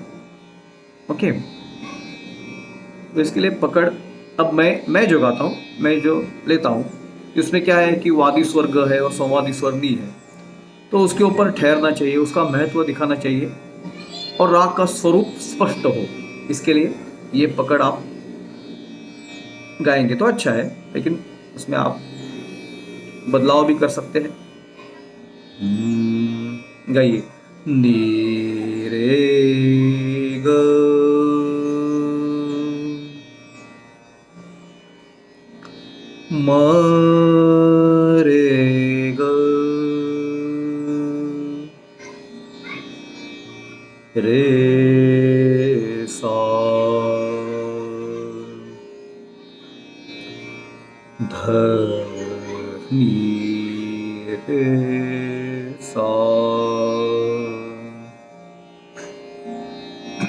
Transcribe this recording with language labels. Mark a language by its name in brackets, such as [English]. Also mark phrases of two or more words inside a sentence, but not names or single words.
[Hindi] ओके, तो इसके लिए पकड़, अब मैं जो गाता हूँ, मैं जो लेता हूँ, इसमें क्या है कि वादी स्वर ग है और संवादी स्वर नी है, तो उसके ऊपर ठहरना चाहिए, उसका महत्व दिखाना चाहिए और राग का स्वरूप स्पष्ट हो। इसके लिए ये पकड़ आप गाएंगे तो अच्छा है, लेकिन उसमें आप बदलाव भी कर सकते हैं। गाइए। नी रे ग म रे ग रे सा, ध नी रे सा,